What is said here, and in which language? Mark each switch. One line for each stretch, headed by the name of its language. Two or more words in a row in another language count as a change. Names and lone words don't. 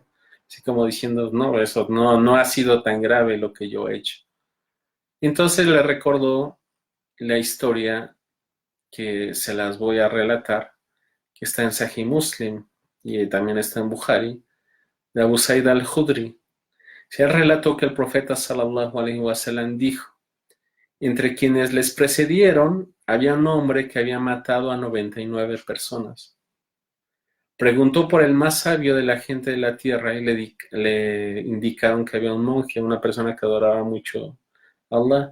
Spanish: Así como diciendo, no, eso no ha sido tan grave lo que yo he hecho. Entonces le recordó la historia que se las voy a relatar, que está en Sahih Muslim y también está en Bukhari, de Abu Sa'id al-Khudri. Se relató que el profeta
Arabic: صلى الله عليه وسلم
Spanish: dijo, entre quienes les precedieron había un hombre que había matado a 99 personas. Preguntó por el más sabio de la gente de la tierra y le indicaron que había un monje, una persona que adoraba mucho a Allah.